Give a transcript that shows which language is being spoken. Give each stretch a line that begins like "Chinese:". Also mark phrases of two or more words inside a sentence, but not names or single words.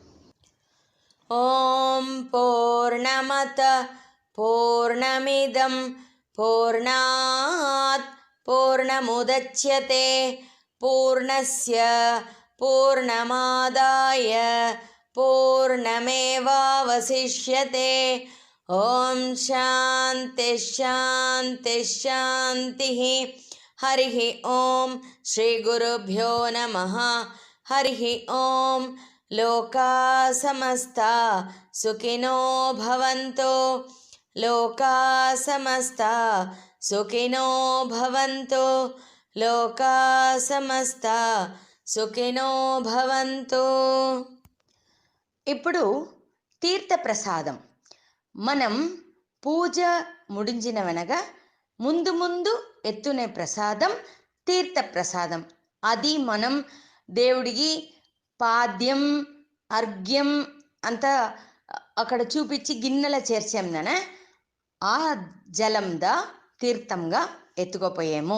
Sanskrit: ఓం పూర్ణమత పూర్ణమిదం పూర్ణాత్ పూర్ణముదచ్యతే పూర్ణస్య పూర్ణమాదాయ పూర్ణమేవావశిష్యతే. ఓం శాంతి శాంతి శాంతి. హరి ఓం శ్రీ గురుభ్యో నమః. హరి ఓం. లోకా సమస్తా సుఖినో భవంతు. లోకా సమస్తా సుఖినో భవంతు. లోకా సమస్తా సుఖినో భవంతు.
Telugu: ఇప్పుడు తీర్థప్రసాదం. మనం పూజ ముడించిన వెనక ముందు ఎత్తునే ప్రసాదం తీర్థప్రసాదం. అది మనం దేవుడికి పాద్యం అర్ఘ్యం అంతా అక్కడ చూపించి గిన్నెల చేర్చాందన ఆ జలందా తీర్థంగా ఎత్తుకోపోయాము.